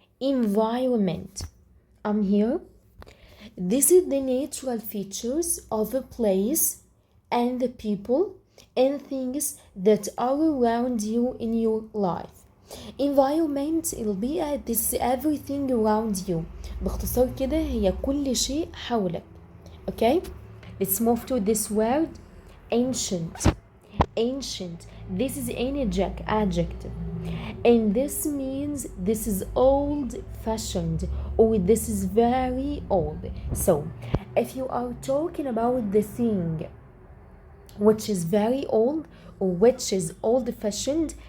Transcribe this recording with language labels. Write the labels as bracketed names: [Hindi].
[English] Environment. I'm here. This is the natural features of a place and the people and things that are around you in your life. Environment البيئة, this is everything around you. [Arabic] باختصار كده هي كل شيء حولك. [English] Okay, let's move to this word. Ancient. Ancient, this is an adjective, and this means this is old-fashioned or this is very old. So if you are talking about the thing which is very old or which is old-fashioned,